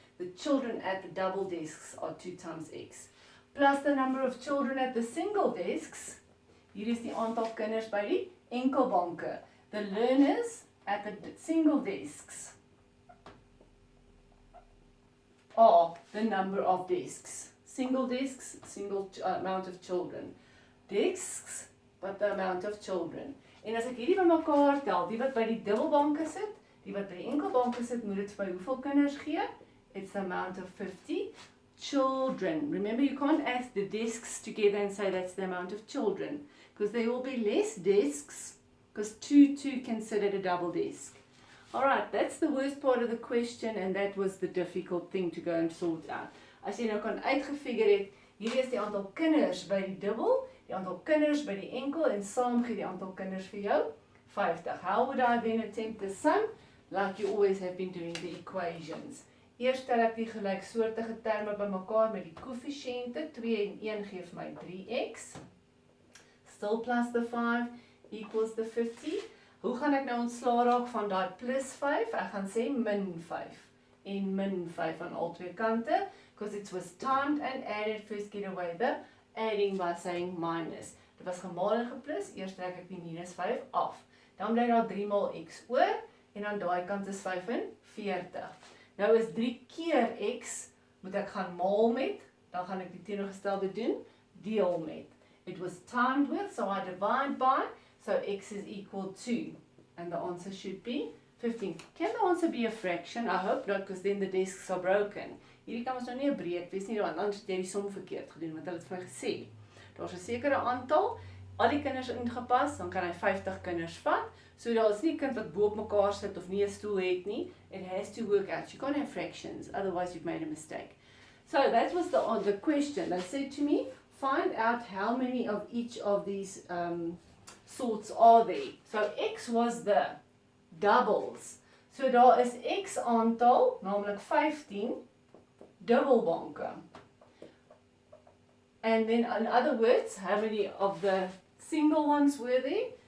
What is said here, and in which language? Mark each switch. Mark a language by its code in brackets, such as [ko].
[en] The children at the double desks are 2 times X. Plus the number of children at the single desks, [af] hier is die aantal kinders by die enkelbanke. [en] The learners at the single desks are the number of desks. Single desks, single amount of children. Desks, but the amount of children. [af] En as ek hierdie bymekaar tel, die wat by die dubbelbanke sit, die wat by die enkelbanke sit, moet dit vir hoeveel kinders gee? [en] It's the amount of 50 children. Remember, you can't add the desks together and say that's the amount of children, because there will be less desks, because 2 can sit at a double desk. Alright, that's the worst part of the question, and that was the difficult thing to go and sort out. [af] As jy nou kan uitgefigure het, hier is die aantal kinders by die dubbel, die aantal kinders by die enkel, en saam gee die aantal kinders vir jou 50. [en] How would I then attempt the sum? Like you always have been doing the equations. [af] Eers tel ek die gelyksoortige terme bymekaar met die koëffisiënte, 2 en 1 gee vir my 3x. [en] Still plus the 5 equals the 50. [af] Hoe gaan ek nou ontslaa raak van daai plus 5? Ek gaan sê min 5 en min 5 aan al 2 kante, [en] because it was timed and added. First get away the adding by saying minus. [af] Dit was gemaal en geplus, eers trek ek die minus 5 af. Dan bly daar 3 maal x oor, en aan daai kant is 45. Nou is 3 keer x, moet ek gaan maal met, dan gaan ek die teenoorgestelde doen, deel met. [en] It was timed with, so I divide by, so x is equal to, and the answer should be 15. Can the answer be a fraction? I hope not, because then the desks are broken. [af] Hierdie kan ons nou nie 'n breek wees nie, want anders het jy die som verkeerd gedoen, want hulle het vir my gesê. Daar's 'n sekere aantal, al die kinders ingepas, dan kan hy 50 kinders vat. So daar is nie 'n kind wat bo op mekaar sit of nie 'n stoel het nie. [en] It has to work out. You can't have fractions, otherwise you've made a mistake. So that was the question. They said to me, find out how many of each of these sorts are there. So x was the doubles. [af] So daar is x aantal, naamlik 15, dubbelbanke. [en] And then in other words, how many of the single ones were there?